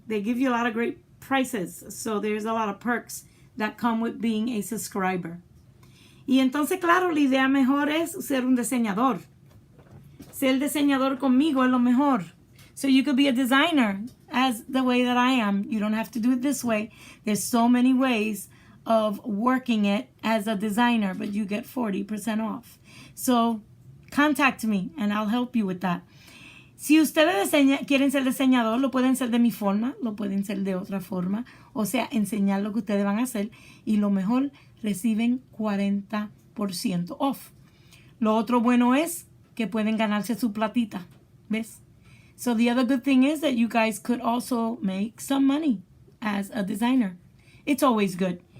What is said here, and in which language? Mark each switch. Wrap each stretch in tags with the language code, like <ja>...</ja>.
<en>They give you a lot of great prices. So, there's a lot of perks that come with being a subscriber.</en> <es>Y entonces, claro, la idea mejor es ser un diseñador. Ser diseñador conmigo es lo mejor.</es> <en>So you could be a designer as the way that I am. You don't have to do it this way. There's so many ways of working it as a designer, but you get 40% off. So contact me and I'll help you with that.</en> <es>Si ustedes quieren ser diseñador, lo pueden ser de mi forma, lo pueden ser de otra forma. O sea, enseñar lo que ustedes van a hacer y lo mejor, reciben 40% off. Lo otro bueno es que pueden ganarse su platita. ¿Ves?</es> <en>So the other good thing is that you guys could also make some money as a designer. It's always good.</en>